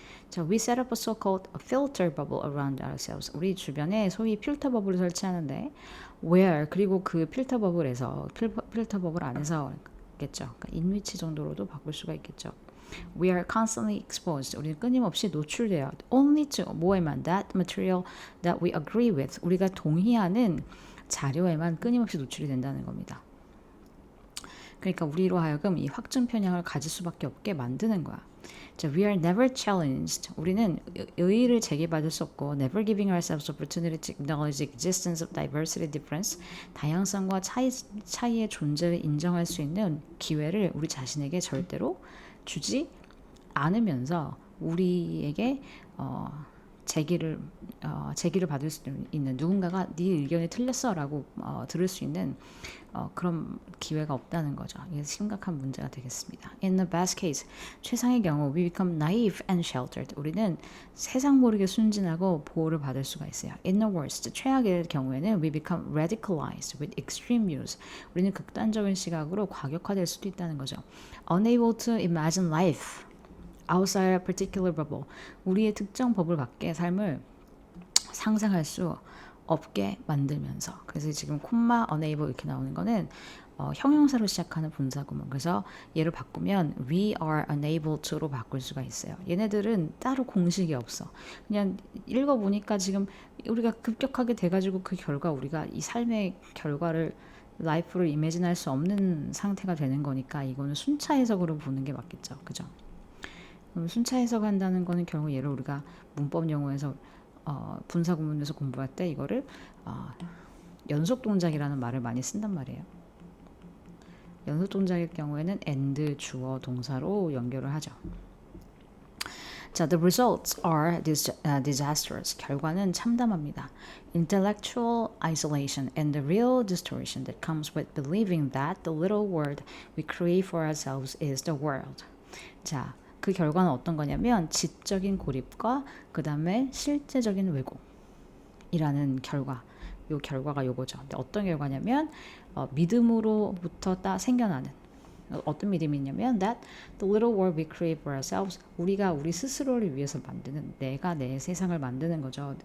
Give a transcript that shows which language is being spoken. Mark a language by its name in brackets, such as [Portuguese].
[English] 자, we set up a so-called filter bubble around ourselves. [Korean] 우리 주변에 소위 필터 버블을 설치하는데 where 그리고 그 필터 버블에서 필터 버블 안에서 겠죠. 그러니까 인위치 정도로도 바꿀 수가 있겠죠. [English] We are constantly exposed. [Korean] 우리는 끊임없이 노출돼요. [English] Only to [Korean] 뭐에만 [English] that material that we agree with. [Korean] 우리가 동의하는 자료에만 끊임없이 노출이 된다는 겁니다. 그러니까 우리로 하여금 이 확증 편향을 가질 수밖에 없게 만드는 거야. [English] 자, we are never challenged. [Korean] 우리는 의의를 제기받을 수 없고 [English] never giving ourselves opportunity to acknowledge the existence of diversity difference. [Korean] 다양성과 차이의 존재를 인정할 수 있는 기회를 우리 자신에게 절대로 주지 않으면서 우리에게 제기를 받을 수 있는 누군가가 네 의견이 틀렸어라고 들을 수 있는 그런 기회가 없다는 거죠. 이게 심각한 문제가 되겠습니다. [English] In the best case, [Korean] 최상의 경우 [English] we become naive and sheltered. [Korean] 우리는 세상 모르게 순진하고 보호를 받을 수가 있어요. [English] In the worst, [Korean] 최악의 경우에는 [English] we become radicalized with extreme views. [Korean] 우리는 극단적인 시각으로 과격화될 수도 있다는 거죠. [English] Unable to imagine life outside a particular bubble. [Korean] 우리의 특정 버블 밖의 삶을 상상할 수 없게 만들면서. 그래서 지금 콤마 unable 이렇게 나오는 거는 형용사로 시작하는 분사구문. 그래서 얘를 바꾸면 [English] we are unable to [Korean] 로 바꿀 수가 있어요. 얘네들은 따로 공식이 없어. 그냥 읽어보니까 지금 우리가 급격하게 돼가지고 그 결과 우리가 이 삶의 결과를 라이프를 이미진할 수 없는 상태가 되는 거니까 이거는 순차 해석으로 보는 게 맞겠죠. 그죠? 그럼 순차 해석한다는 거는 결국 얘를 우리가 문법 용어에서 분사 구문에서 공부할 때 이거를 연속 동작이라는 말을 많이 쓴단 말이에요. 연속 동작일 경우에는 and 주어 동사로 연결을 하죠. [English] 자, the results are disastrous. [Korean] 결과는 참담합니다. [English] Intellectual isolation and the real distortion that comes with believing that the little world we create for ourselves is the world. [Korean] 자, 그 결과는 어떤 거냐면 지적인 고립과 그 다음에 실제적인 왜곡이라는 결과. 요 결과가 요거죠. 근데 어떤 결과냐면 믿음으로부터 생겨나는 어떤 믿음이냐면 [English] that the little world we create for ourselves. [Korean] 우리가 우리 스스로를 위해서 만드는 내가 내 세상을 만드는 거죠.